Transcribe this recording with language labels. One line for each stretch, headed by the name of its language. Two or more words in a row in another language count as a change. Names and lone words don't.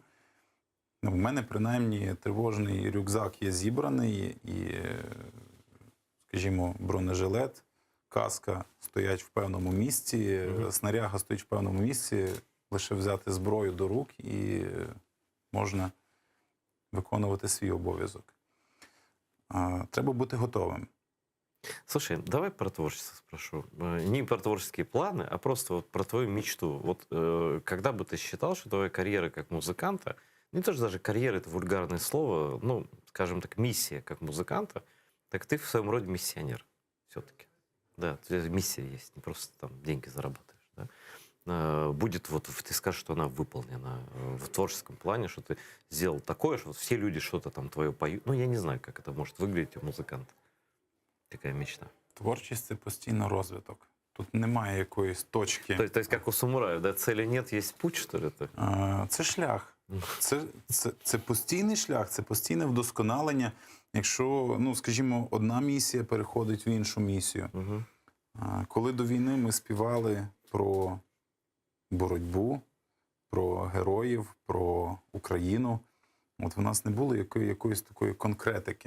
Ukrainian: Ну, в мене, принаймні, тривожний рюкзак є зібраний, і, скажімо, бронежилет, каска стоять в певному місці, снаряга стоїть в певному місці, лише взяти зброю до рук і можна виконувати свій обов'язок. Треба бути готовим.
Russian: Слушай, давай про творчество спрошу. Не про творческие планы, а просто вот про твою мечту. Вот когда бы ты считал, что твоя карьера как музыканта, не то, что даже карьера — это вульгарное слово, ну, скажем так, миссия как музыканта, так ты в своем роде миссионер все-таки. Да, у тебя миссия есть, не просто там деньги зарабатываешь. Да? Будет, вот ты скажешь, что она выполнена в творческом плане, что ты сделал такое, что все люди что-то там твое поют. Ну, я не знаю, как это может выглядеть у музыканта. Такая мечта.
Ukrainian: Творчість – це постійно розвиток. Тут немає якоїсь точки.
Russian: То есть как у самураев, да, цели нет, есть путь, что ли?
Ukrainian: Це шлях. Це постійний шлях, це постійне вдосконалення. Якщо, ну, скажімо, одна місія переходить в іншу місію. Угу. Коли до війни ми співали про боротьбу, про героїв, про Україну, от в нас не було якоїсь такої конкретики.